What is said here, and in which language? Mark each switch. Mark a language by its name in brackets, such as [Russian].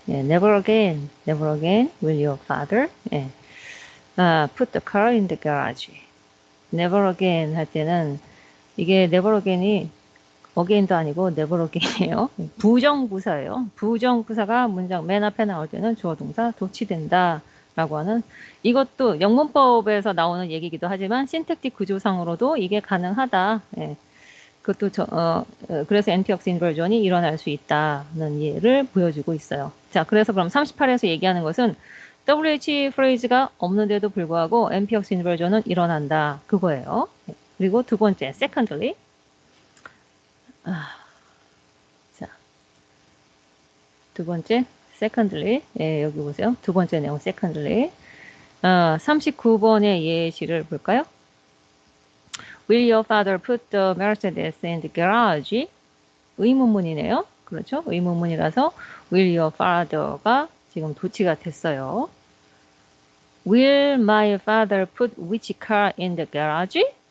[English] 예, never again will your father put the car in the garage. [Korean] never again 할 때는 이게 never again이 again도 아니고 never again이에요. 부정부사예요. 부정부사가 문장 맨 앞에 나올 때는 주어 동사 도치된다 라고 하는, 이것도 영문법에서 나오는 얘기이기도 하지만 신택틱 구조상으로도 이게 가능하다. 예. 그것도 그래서 NPX 인버전이 일어날 수 있다는 예를 보여주고 있어요. 자, 그래서 그럼 38에서 얘기하는 것은 WH 프레이즈가 없는데도 불구하고 NPX 인버전은 일어난다. 그거예요. 그리고 두 번째, secondly. 자, 두 번째, secondly. 예, 여기 보세요. 두 번째 내용, secondly. 39번의 예시를 볼까요? [English] Will your father put the Mercedes in the garage? [Korean] 의문문이네요. 그렇죠? 의문문이라서 Will your father가 지금 도치가 됐어요. [English] Will my father put which car in the garage?